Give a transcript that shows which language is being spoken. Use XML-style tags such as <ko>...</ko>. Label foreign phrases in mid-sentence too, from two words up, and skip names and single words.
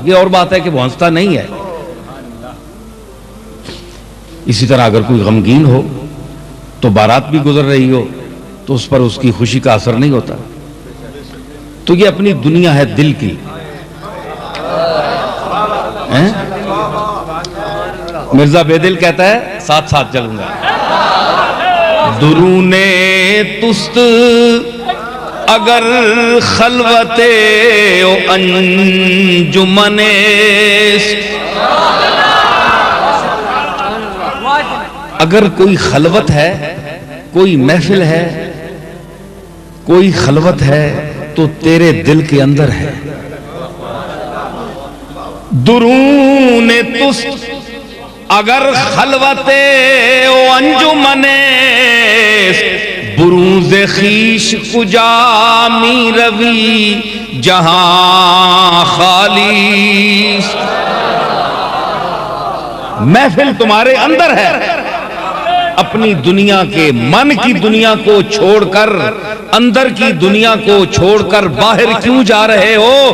<ur>یہ اور بات ہے کہ وہ ہنستا نہیں ہے۔ اسی طرح اگر کوئی غمگین ہو تو بارات بھی گزر رہی ہو تو اس پر اس کی خوشی کا اثر نہیں ہوتا۔ تو یہ اپنی دنیا ہے دل کی۔ مرزا بے دل کہتا ہے، ساتھ ساتھ چلوں گا،</ur> <fa>درون تست اگر خلوت و انجمن،</fa> <ur>اگر کوئی خلوت ہے، کوئی محفل ہے، کوئی خلوت ہے تو تیرے دل کے اندر ہے۔</ur> <fa>درون تست اگر خلوت و انجمن، بروز خیش کجا می روی جہاں خالی۔</fa> <ur>محفل تمہارے اندر ہے، اپنی دنیا کے من کی دنیا کو چھوڑ کر، اندر کی دنیا کو چھوڑ کر باہر کیوں جا رہے ہو؟</ur>